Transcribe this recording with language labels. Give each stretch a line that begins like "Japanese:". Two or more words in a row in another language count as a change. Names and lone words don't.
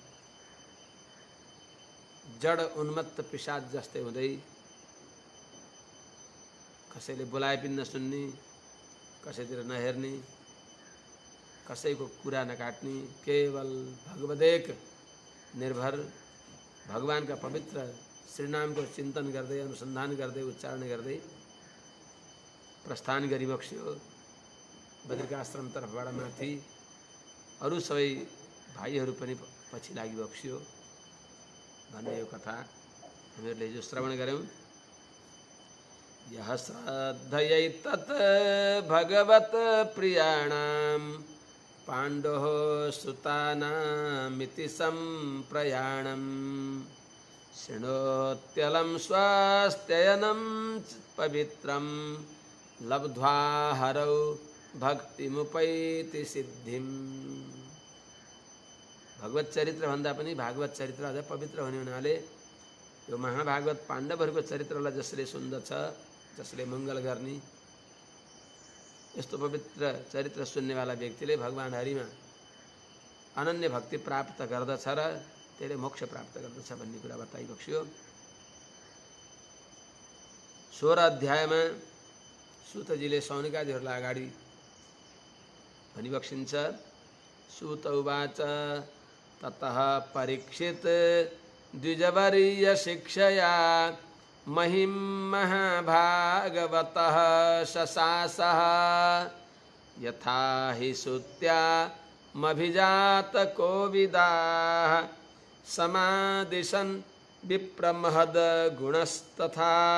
Nepali: जड उन्मत्त पिशाच जस्तै हुँदै कसैले बोलाए पनि नसुन्ने, कसैतिर नहेर्ने, कसैको कुरा नकाट्ने, केवल भगवदेक निर्भर भगवानका पवित्र श्रीनामको चिन्तन गर्दै अनुसन्धान गर्दै उच्चारण गर्दै प्रस्थान गरिबक्स्यो। बद्रिकाश्रम तर्फबाट माथि अरू सबै भाइहरू पनि पछि लागिबक्स्यो भन्ने यो कथा हामीहरूले हिजो श्रवण गऱ्यौँ।
Sanskrit: यः श्रद्धयैतत् भगवत् प्रियाणां पाण्डोः सुतानामिति सम्प्रयाणं शृणोत्यलं स्वास्थ्ययनं पवित्रं लब्ध्वा हरौ भक्तिमुपैति सिद्धिम्।
Nepali: भगवत चरित्र भन्दा पनि भागवत चरित्र अझ पवित्र हुने हुनाले यो महाभागवत पाण्डवहरूको चरित्रलाई जसले सुन्दछ, जसले मङ्गल गर्ने, यस्तो पवित्र चरित्र सुन्नेवाला व्यक्तिले भगवान हरिमा अनन्य भक्ति प्राप्त गर्दछ र त्यसले मोक्ष प्राप्त गर्दछ भन्ने कुरा बताइबक्स्यो। 16 अध्यायमा सूतजीले सौनकादिहरूलाई अगाडि भनिबक्सिन्छ।
Sanskrit: सूत उवाच ततः परीक्षित द्विजवर्य शिक्षया महिं महाभागवतः शशासः यथा हि सुत्यामभिजातकोविदाः समादिशन् विप्रमहद्गुणस्तथा।